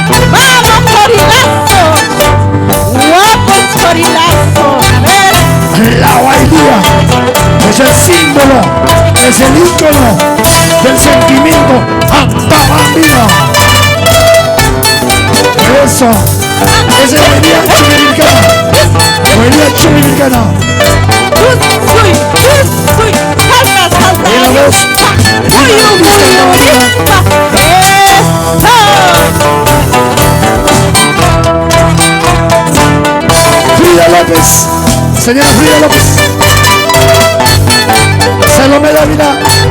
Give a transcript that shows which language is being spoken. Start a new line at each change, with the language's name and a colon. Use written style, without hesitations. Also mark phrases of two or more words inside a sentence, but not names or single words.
Spanish: Vamos, Corilazo. Guapos Corilazo. A ver. La bailía es el símbolo, es el ícono del sentimiento Antabandino. Eso. Esa es la bailía chubiricana. Bailía chubiricana. Y la voz. Frida López. Señora Frida López. Salomé Dávila.